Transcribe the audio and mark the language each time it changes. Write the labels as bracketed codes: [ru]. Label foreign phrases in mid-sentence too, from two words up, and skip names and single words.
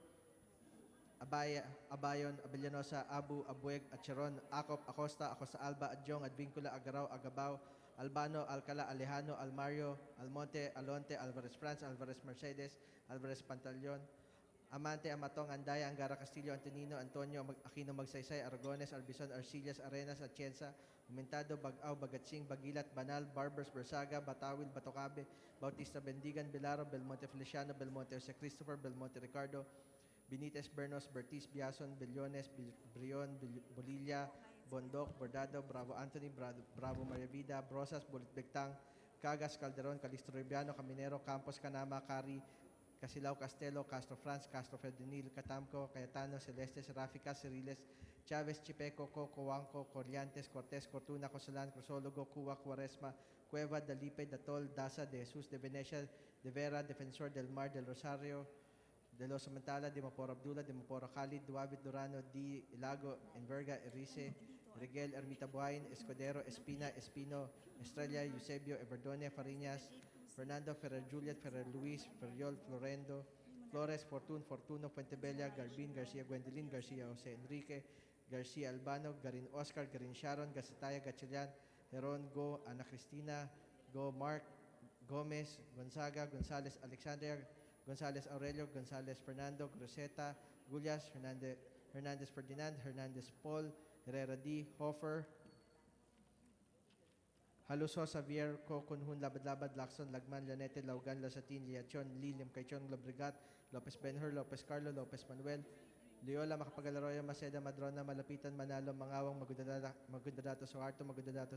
[en] Abayon, Abellanosa, Abu, Abueg, Acheron, Acop, Acosta, Acosta Alba, Adjong, Advincula, Agaraw, Agabao, Albano, Alcala, Alejano, Almario, Almonte, Alonte, Alvarez France, Alvarez Mercedes, Alvarez Pantaleon, Amante, Amatong, Andaya, Angara Castillo, Antonino, Antonio, Aquino Magsaysay, Aragones, Arbison, Arcillas, Arenas, Atienza, Umentado, Bagaw, Bagatsing, Bagilat, Banal, Barbers, Bersaga, Batawil, Batocabe, Bautista Bendigan, Bilaro, Belmonte Feliciano, Belmonte Jose Christopher, Belmonte Ricardo, Benitez, Bernos, Bertis, Biason, Billones, Brion, Bolilla, Bondoc, Bordado, Bravo Anthony, Bravo Maria Vida, Brosas, Bulit Bectang, Cagas, Calderon, Calixto Ribiano, Caminero, Campos, Canama, Cari, Casilao, Castelo, Castro France, Castro Ferdinil, Catamco, Cayetano, Celeste, Serafica, Ceriles, Chavez, Chipeco, Coco, Wangco, Corrientes, Cortés, Cortuna, Cosalan, Crisologo, Cuba, Cuaresma, Cueva, Dalipe, Datol, Daza, De Jesus, De Venecia, De Vera, Defensor del Mar, del Rosario, De Los Samantala, De Maporo Abdullah, De Maporo Khalid, Duavit Durano, Di Ilago, Enverga, Erice, Reguel, Ermita Buhain, Escudero, Espina, Espino, Estrella, Eusebio, Everdone, Fariñas, Fernando, Ferrer Juliet, Ferrer Luis, Ferriol, Florendo, Flores, Fortuno, Puentebella, Garbin, Garcia Gwendolyn, Garcia Jose Enrique, Garcia Albano, Garin Oscar, Garin Sharon, Gasataya, Gatchalian, Heron, Go, Ana Cristina, Go, Mark, Gomez, Gonzaga, Gonzales, Alexandria, Gonzales Aurelio, Gonzales Fernando, Groseta, Gullas, Hernandez Ferdinand, Hernandez Paul, Herrera D. Hofer, Haluso, Xavier, Kunhun, Labad-Labad, Lacson, Lagman, Lanete, Laugan, Lasatin, Liachon, Liliam, Caichon, Lobregat, Lopez Benhur, Lopez Carlo, Lopez Manuel, Leola, Makapagalaroya, Maceda, Madrona, Malapitan, Manalo, Mangawang, Magundadato, Soarto, Magundadato,